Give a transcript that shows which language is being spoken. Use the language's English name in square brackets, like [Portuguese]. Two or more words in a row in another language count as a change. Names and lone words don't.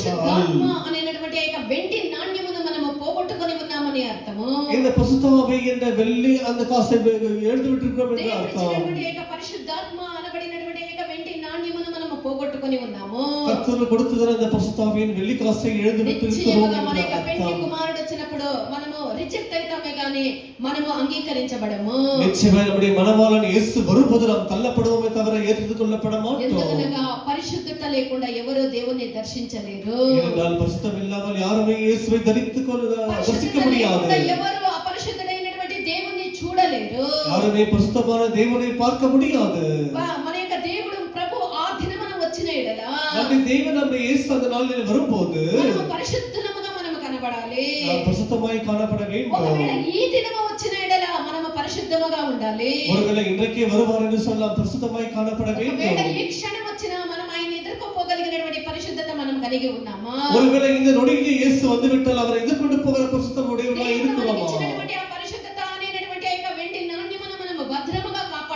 [Telugu] పరిశుద్ధాత్మ అనేటువంటి యొక్క వెండి నాణ్యమును మనము పోగొట్టుకొని ఉన్నామని అర్థము. [Tamil] இந்த பரிசுத்தாவி என்ற வெள்ளி அந்த காசை எழுந்து விட்டிருக்கிறோம் என்று அர்த்தம். [Telugu] పరిశుద్ధాత్మ అనబడినటువంటి యొక్క వెండి నాణ్యమును మనము పోగొట్టుకొని ఉన్నాము. [Tamil] కర్తరు கொடுத்ததன அந்த பரிசுத்தாவியின் வெள்ளி காசை எழுந்து விட்டிருக்கிறோம். [Telugu] మన యొక్క పెండ్లి కుమారుడు వచ్చినప్పుడు మనము రిజెక్ట్ అవుతామే గాని మనము అంగీకరించబడము. [Tamil] నిశ్చయమైన நம்முடைய மணவாளன் இயேசு வரும்போது நாம் தள்ளப்படுவோமே தவிர ஏற்றுக்கொள்ளப்பட மாட்டோம். [Telugu] ఎందుకనగా పరిశుద్ధత లేకుండా ఎవరు దేవుని దర్శించలేరు. [Tamil] ஏனென்றால் பரிசுத்தம் இல்லாமல் யாருமே இயேசுவை தரிசிக்க முடியாது. [Telugu] ఎవరు అపరిశుద్ధుడైనటువంటి దేవుని చూడలేరు. [Tamil] யாருமே பரிசுத்தமான தேவனை பார்க்க முடியாது. [Telugu] మన యొక్క దేవుడు ప్రభు ఆ దినమున వచ్చిన ఎడల [Tamil] நம்முடைய தேவன் நம்முடைய இயேசு அந்த நாளில் வரும்போது [Telugu] మనము పరిశుద్ధముగా మనము కనబడాలి. [Tamil] பரிசுத்தமாய் காணப்பட வேண்டும். [Telugu] ఒకవేళ ఈ దినము వచ్చిన ఎడల మనము పరిశుద్ధముగా ఉండాలి. [Tamil] ஒருவேளை இன்றைக்கே வருவார் என்று சொன்னால் பரிசுத்தமாய் காணப்பட வேண்டும். [Telugu] ఒకవేళ ఈ క్షణం వచ్చినా మనం ఆయన ఎదుర్కోపోగలిగినటువంటి పరిశుద్ధత మనం కలిగి ఉన్నామా? [Tamil] ஒருவேளை இந்த நொடியிலே இயேசு வந்துவிட்டால் அவரை எதிர்கொண்டு போகிற பரிசுத்தம் உடையவர்களாய் இருக்கிறோமா? [Telugu] ఇచ్చినటువంటి ఆ పరిశుద్ధత అనేటువంటి యొక్క వెండి నాణ్యమును మనము భద్రముగా